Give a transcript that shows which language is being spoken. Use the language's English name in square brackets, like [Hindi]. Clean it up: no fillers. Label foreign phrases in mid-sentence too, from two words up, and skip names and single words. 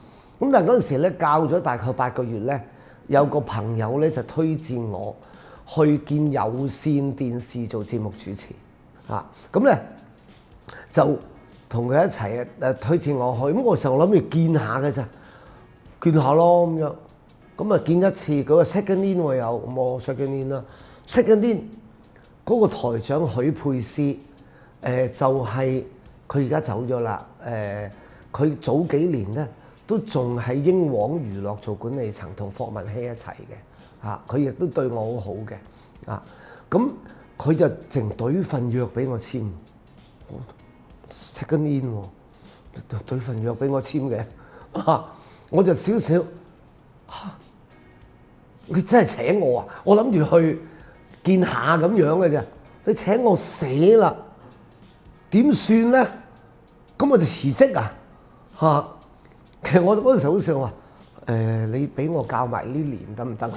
[Cantonese] 咁但係嗰陣時咧教咗大概8個月咧，有個朋友咧就推薦我去見有線電視做節目主持咁咧就同佢一齊推薦我去。咁嗰時候我諗住見下嘅咋，見下咯咁樣。咁啊見一次，嗰個 [English] second in [Cantonese] 我有，咁我 [English] second in [Cantonese] 啦。 [English] second in [Cantonese] 嗰個台長許佩斯。就係佢而家走咗啦。佢早幾年咧都仲喺英皇娛樂做管理層，同霍文希一齊嘅佢亦都對我好好嘅咁佢就淨懟份約俾我簽 ， [English] second in [Cantonese] 喎，懟份約俾我簽嘅我就少少你真係請我啊！我諗住去見下咁樣嘅啫，你請我死啦！點算咧？咁我就辭職其實我嗰陣時好想話你俾我教埋呢年得唔得？